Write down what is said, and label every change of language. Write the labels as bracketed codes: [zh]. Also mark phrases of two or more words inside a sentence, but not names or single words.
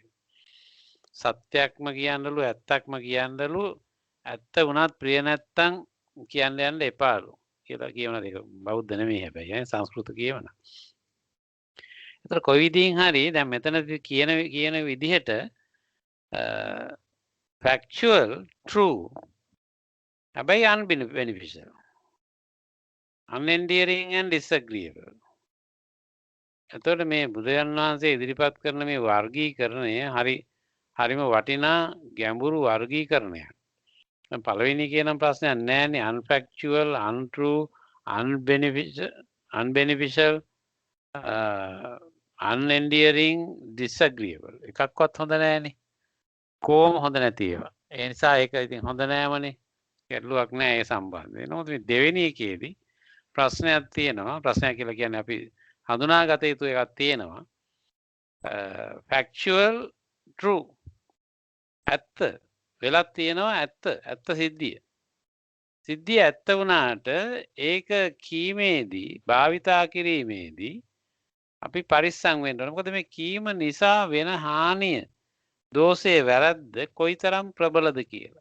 [si] සත්‍යක්ම කියන්නලු ඇත්තක්ම කියන්නලු ඇත්ත වුණත් ප්‍රිය නැත්තම් කියන්න යන්න එපාලු කියලා කියවන දෙක බෞද්ධ නෙමෙයි හැබැයි සංස්කෘත කියවන. ඒතර කොයි විදිහින් හරි දැන් මෙතනදී කියන විදිහට [en] factual true [si] හැබැයි [en] unbeneficial unendearing and disagreeable. [si] එතකොට මේ බුදුන් වහන්සේ ඉදිරිපත් කරන මේ වර්ගීකරණය හරිම වටිනා ගැඹුරු වර්ගීකරණයක්. පළවෙනි කියන ප්‍රශ්නයක් නෑනේ [en] unfactual, untrue, unbeneficial, unendearing, disagreeable. [si] එකක්වත් හොඳ නෑනේ. කොහොම හොඳ නැති ඒවා. ඒ නිසා ඒක ඉතින් හොඳ නෑමනේ. ගැටලුවක් නෑ ඒ සම්බන්ධයෙන්. නමුත් මේ දෙවෙනි එකේදී ප්‍රශ්නයක් තියෙනවා. ප්‍රශ්නයක් කියලා කියන්නේ අපි හඳුනාගත යුතු එකක් තියෙනවා. [en] factual true [si] ඇත්ත වෙලක් තියෙනවා ඇත්ත සිද්ධිය ඇත්ත වුණාට ඒක කීමේදී භාවිතා කිරීමේදී අපි පරිස්සම් වෙන්න ඕනේ. මොකද මේ කීම නිසා වෙන හානිය දෝෂේ වැරද්ද කොයිතරම් ප්‍රබලද කියලා.